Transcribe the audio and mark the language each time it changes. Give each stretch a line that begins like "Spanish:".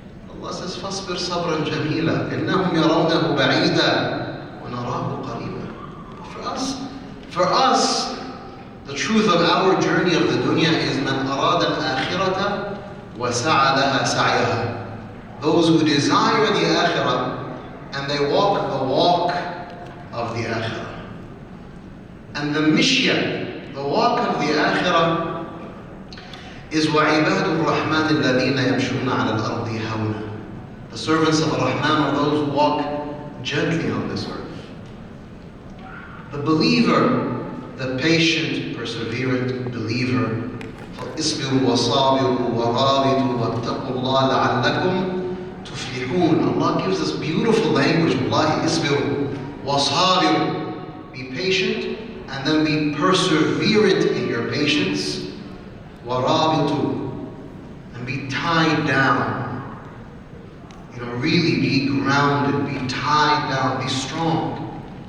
English: Allah says,
Arabic: فَاصْبِرْ صَبْرًا جَمِيلًا إِنَّهُمْ يَرَوْنَهُ بَعِيدًا وَنَرَاهُ قَرِيبًا.
English: For us, the truth of our journey of the dunya is
Arabic: مَنْ أَرَادَ الْآخِرَةَ وَسَعَى لَهَا سَعْيَهَا.
English: Those who desire the akhirah and they walk the walk of the akhirah. And the mishya, the walk of the akhirah, is
Arabic: وَعِبَادُ الرَّحْمَنِ الَّذِينَ يَمْشُونَ عَلَى الْأَرْضِ هَوْنًا.
English: The servants of Rahman are those who walk gently on this earth. The believer, the patient, perseverant believer,
Arabic: فَاصْبِرُوا وَصَابِرُوا وَرَابِطُوا وَاتَّقُوا اللَّهَ لَعَلَّكُمْ تُفْلِحُونَ.
English: Allah gives us beautiful language. Wallahi,
Arabic: isbiru wasabiru.
English: Be patient and then be perseverant in your patience.
Arabic: وَرَابِطُوا.
English: And be tied down. Really be grounded, be tied down, be strong.